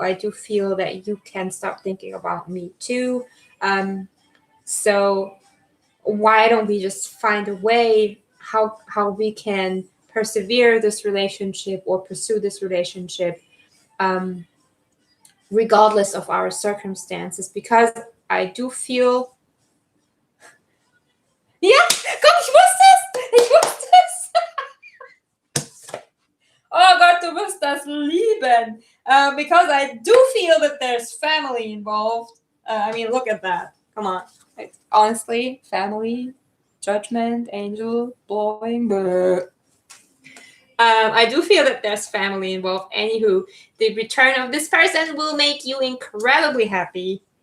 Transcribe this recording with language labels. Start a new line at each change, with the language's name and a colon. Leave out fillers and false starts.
English: I do feel that you can stop thinking about me too. So why don't we just find a way how we can persevere this relationship or pursue this relationship, regardless of our circumstances? Because I do feel,
German: ja, komm, ich wusste es! Ich wusste es! Oh Gott, du wirst das lieben!
English: Because I do feel that there's family involved. I mean, look at that. Come on. Like, honestly, family, judgment, angel, blowing. I do feel that there's family involved. Anywho, the return of this person will make you incredibly happy.